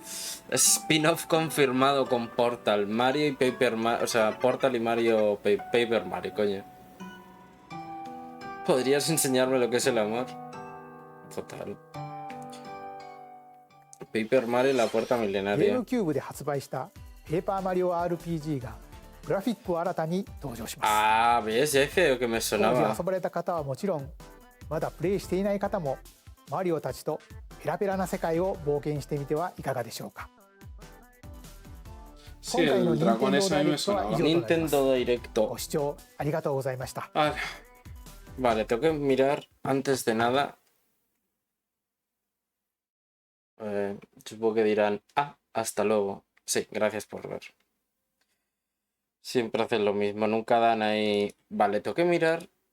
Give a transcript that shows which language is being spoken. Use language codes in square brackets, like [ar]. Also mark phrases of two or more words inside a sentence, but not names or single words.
[es] Spin-off confirmado con Portal. Mario y Paper Mario. O sea, Portal y Mario. Paper Mario, coño. ¿Podrías enseñarme lo que es el amor? Total. Paper Mario y la puerta [ja] ゲー [es] milenaria. [ja] ムキューブで発売したペーパーマリオ RPG がグラフィックを新たに登場します。 [es] Ah, ¿ves? Ya decía yo que me [ja] 当時 [es] sonaba. [ja] 遊ばれた方はもちろん、まだプレイしていない方もマリオたちとペラペラな世界を冒険してみてはいかがでしょうか。 [es] Sí, el dragón ese a mí me sonaba. Nintendo Directo. [ja] ご視聴ありがとうございました。 [es] Vale. Vale, tengo que mirar antes de nada. Supongo que dirán, ah, hasta luego. Sí, gracias por ver. Siempre hacen lo mismo, nunca dan ahí. Vale, tengo que mirar.